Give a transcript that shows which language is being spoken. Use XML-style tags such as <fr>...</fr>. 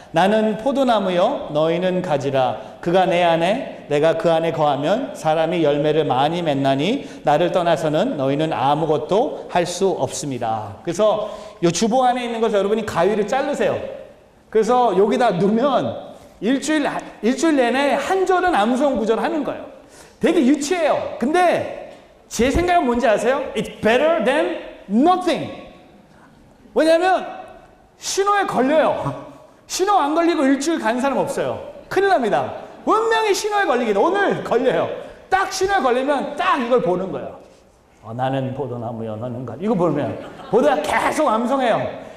<ko>나는 포도나무요 너희는 가지라. 그가 내 안에 내가 그 안에 거하면 사람이 열매를 많이 맺나니 나를 떠나서는 너희는 아무것도 할 수 없습니다. 그래서 이 주보 안에 있는 것을 여러분이 가위를 자르세요. 그래서 여기다 넣으면 일주일 내내 한 절은 암송 구절 하는 거예요. 되게 유치해요. 근데 제 생각은 뭔지 아세요?</ko> <en>It's better than nothing.</en> <ko>왜냐하면 신호에 걸려요. 신호 안 걸리고 일주일 간 사람 없어요. 큰일 납니다. 분명히 신호에 걸리겠다. 오늘 걸려요. 딱 신호에 걸리면 딱 이걸 보는 거예요. 나는 포도나무여 너는 가. 이거 보면 보다가 계속 암송해요.</ko>